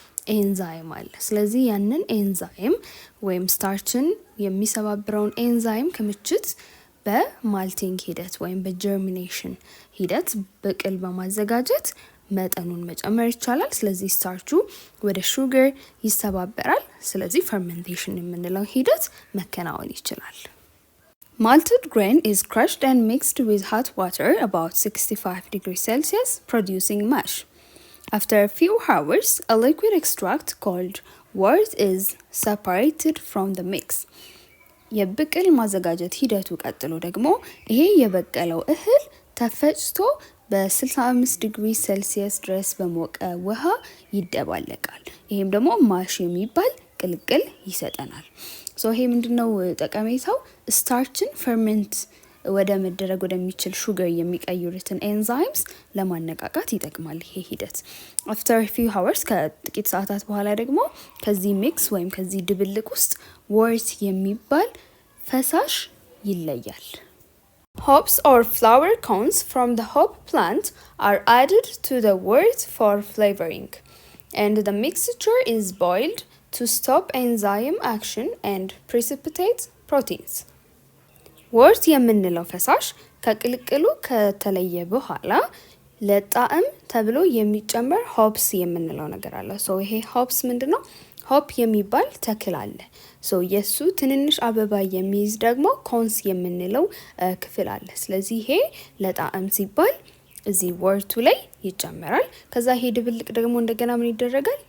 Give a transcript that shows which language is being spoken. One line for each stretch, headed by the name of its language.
Amharic: ኤንዛይም አለ። ስለዚህ ያንን ኤንዛይም ወይም ስታርችን የሚሰባብረውን ኤንዛይም ክምችት በማልቲንግ ሂደት ወይም በጀርሚኔሽን ሂደት ብቅል በማዘጋጀት መጠኑን መጨመር ይቻላል። ስለዚህ ስታርቹ ወደ ሹገር ይሰባበራል። ስለዚህ ፈርመንቴሽን የምንለው ሂደት መከናወን ይችላል።
English: Malted grain is crushed and mixed with hot water about 65 degrees Celsius, producing mash. After a few hours, a liquid extract called wort is separated from the mix.
Amharic: የብቅል ማዘጋጀት ሂደቱ ቀጥሎ ደግሞ ይሄ የበቀለው እህል ተፈጭቶ በ65 ዲግሪ ሴልሲየስ ድረስ በሞቀ ውሃ ይደባለቃል። ይሄም ደግሞ ማሽ የሚባል ቅልቅል ይሰጠናል። ይሄ ምንድነው ጠቀሜታው? ስታርችን ፈርመንት ወደ መደረግ ወደሚችል ሹገር የሚቀይሩትን ኤንዛይምስ ለማነቃቃት ይጠቅማል ይሄ ሂደት።
English: after a few hours
Amharic: ከጥቂት ሰዓታት በኋላ ደግሞ ከዚህ ሚክስ ወይም ከዚህ ድብልቅ ውስጥ wort የሚባል ፈሳሽ ይለያል።
English: Hops or flower cones from the hop plant are added to the wort for flavoring, and the mixture is boiled to stop enzyme action and precipitate proteins.
Amharic: ወርት የምንለው ፈሳሽ ከቅልቅሉ ከተለየ በኋላ ለጣዕም ተብሎ የሚጨመር ሆፕስ የምንለው ነገር አለ። ሶ ይሄ ሆፕስ ምንድነው? ሆፕ የሚባል ተክል አለ። ሶ የሱ ትንንሽ አበባ የሚይዝ ደግሞ ኮንስ የምንለው ክፍል አለ። ስለዚህ ይሄ ለጣዕም ሲባል እዚህ ወርቱ ላይ ይጨመራል። ከዛ ይሄ ድብልቅ ደግሞ እንደገና ምን ይደረጋል?